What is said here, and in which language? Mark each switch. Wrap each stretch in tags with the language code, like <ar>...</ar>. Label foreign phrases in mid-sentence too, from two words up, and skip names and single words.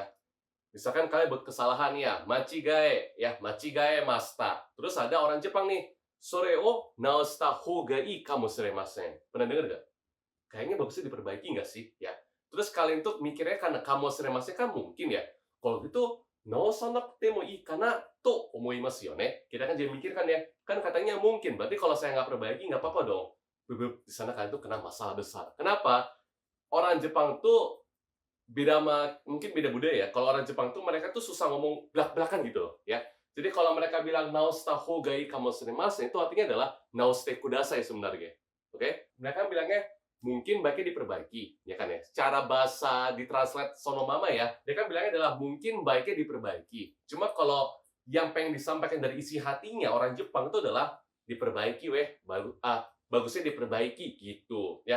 <id>Misalkan kalian buat kesalahan ya,</id> <ja>間違えました.</ja> <id>Terus ada orang Jepang nih,</id> <ja>それを直したほうがいいかもしれません.</ja> <id>Pernah dengar nggak? Kayaknya bagusnya diperbaiki nggak sih? Ya. Terus kalian tuh mikirnya karena kamoshiremasen kan mungkin ya. Kalau gitu</id> <ja>直さなくてもいいかなと思いますよね.</ja> <id>Kita kan jadi mikirkan ya, kan katanya mungkin, berarti kalau saya nggak perbaiki nggak apa-apa dong. Di sana kalian tuh kena masalah besar. Kenapa? Orang Jepang tuh beda sama, mungkin beda budaya ya. Kalau orang Jepang tuh mereka tuh susah ngomong belak-belakan gitu loh, ya. Jadi kalau mereka bilang</id> <ja>直したほうがいいかもしれません,</ja> <id>itu artinya adalah</id> <ja>直してください</ja> <id>sebenarnya. Oke? Mereka bilangnya mungkin baiknya diperbaiki, ya kan ya. Secara bahasa ditranslate</id> <ja>そのまま</ja> <id>ya, dia kan bilangnya adalah mungkin baiknya diperbaiki. Cuma kalau yang pengen disampaikan dari isi hatinya orang Jepang itu adalah diperbaiki bagusnya diperbaiki gitu ya.</id>